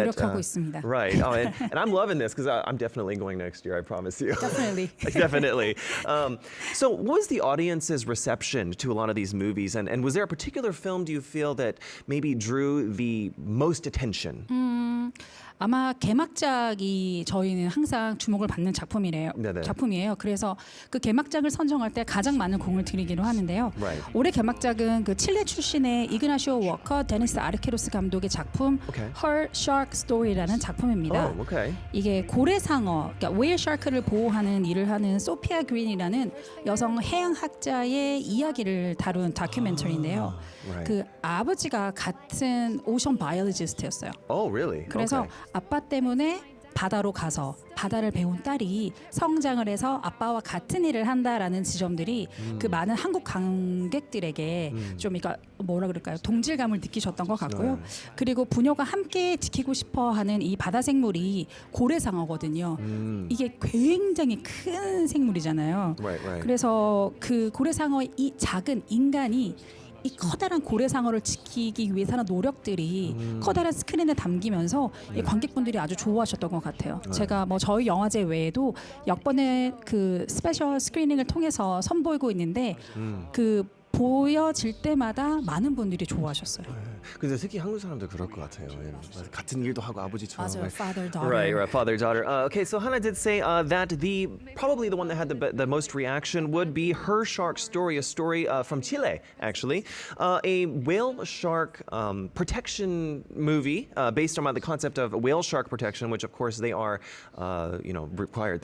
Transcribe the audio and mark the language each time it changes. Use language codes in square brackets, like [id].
[ko] 노력하고 있습니다. [en] Right. Oh, and I'm loving this because I'm definitely going next year. I promise you. Definitely. Definitely. So what was the audience's reception to a lot of these movies, and was there a particular film do you feel that maybe drew the most attention? [ko] 아마 개막작이 저희는 항상 주목을 받는 네네. 작품이에요. 그래서 그 개막작을 선정할 때 가장 많은 공을 들이기로 하는데요. [en] Right. [ko] 올해 개막작은 그 칠레 출신의 이그나시오 워커, 데니스 아르케로스 감독의 작품 [en] Okay. [ko] Her Shark Story라는 작품입니다. [en] Oh, okay. [ko] 이게 고래상어, 그러니까 웨일 샤크를 보호하는 일을 하는 소피아 그린이라는 여성 해양학자의 이야기를 다룬 다큐멘터리인데요. [en] Right. [ko] 그 아버지가 같은 오션 바이올리지스트였어요. [en] Oh, really? [ko] 그래서 [en] Okay. [ko] 아빠 때문에 바다로 가서 바다를 배운 딸이 성장을 해서 아빠와 같은 일을 한다라는 지점들이 그 많은 한국 관객들에게 좀 그러니까 뭐라 그럴까요? 동질감을 느끼셨던 것 같고요. 그리고 부녀가 함께 지키고 싶어하는 이 바다 생물이 고래상어거든요. 이게 굉장히 큰 생물이잖아요. [en] Right. [ko] 그래서 그 고래상어의 이 작은 인간이 이 커다란 고래상어를 지키기 위해서 하는 노력들이 커다란 스크린에 담기면서 이 관객분들이 아주 좋아하셨던 것 같아요. 제가 뭐 저희 영화제 외에도 역번의 그 스페셜 스크리닝을 통해서 선보이고 있는데 그 보여질 때마다 많은 분들이 좋아하셨어요. 근데 특히 한국 사람들 그럴 것 같아요. 같은 일도 하고 아버지처럼. 맞아요, father daughter. [en] Right, father daughter. Okay, so Ha-na did say that probably the one that had the most reaction would be Her Shark Story, a story from Chile, actually, a whale shark protection movie based on the concept of whale shark protection, which of course they are, required.